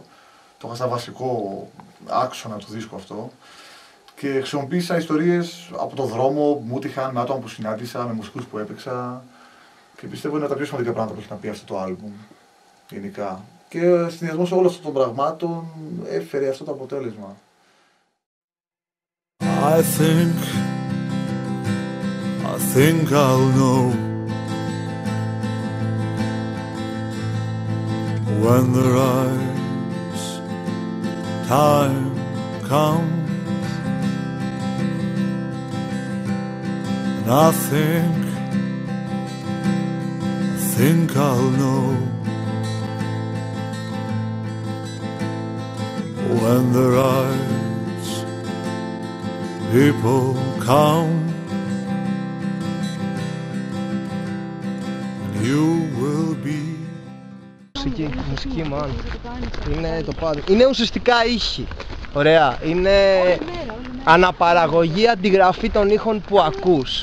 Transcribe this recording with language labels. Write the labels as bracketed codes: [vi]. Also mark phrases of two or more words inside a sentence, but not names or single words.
[el] Το είχα σαν βασικό άξονα του δίσκου αυτό και χρησιμοποίησα ιστορίες από το δρόμο, μου τύχαν με άτομα που συνάντησα, με μουσικούς που έπαιξα και πιστεύω είναι τα πιο σημαντικά πράγματα που έχει να πει αυτό το άλμπουμ γενικά. Και συνδυασμός όλων αυτών των πραγμάτων έφερε αυτό το αποτέλεσμα. [en] I think I'll know when the right time comes, and I think I'll know when the right people come. [el] Μουσική man. Είναι το πάντα. Είναι ουσιαστικά ήχοι. Ωραία. Είναι αναπαραγωγή, αντιγραφή των ήχων που ακούς.